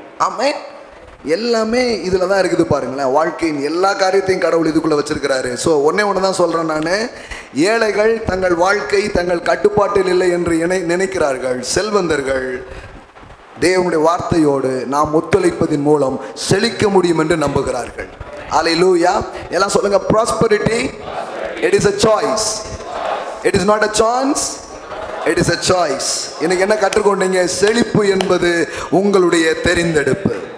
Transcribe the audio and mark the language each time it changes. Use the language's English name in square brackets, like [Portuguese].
[Tamil] ஆமே, எல்லாமே இதில் தான் இருக்குது பாருங்களேன். வாழ்க்கையின் எல்லா காரியத்தையும் கடவுள் இதுக்குள்ளே வச்சிருக்கிறாரு. ஸோ ஒன்று தான் சொல்கிறேன் நான், ஏழைகள் தங்கள் வாழ்க்கை தங்கள் கட்டுப்பாட்டில் இல்லை என்று நினைக்கிறார்கள். செல்வந்தர்கள் தேவனுடைய வார்த்தையோடு நாம் ஒத்துழைப்பதின் மூலம் செழிக்க முடியும் என்று நம்புகிறார்கள். ஹல்லேலூயா. எல்லாம் சொல்லுங்க, [English] prosperity it is a choice, it is not a chance, it is a choice. [Tamil] இன்னைக்கு என்ன கற்றுக்கொண்டீங்க? செழிப்பு என்பது உங்களுடைய தெரிந்தெடுப்பு.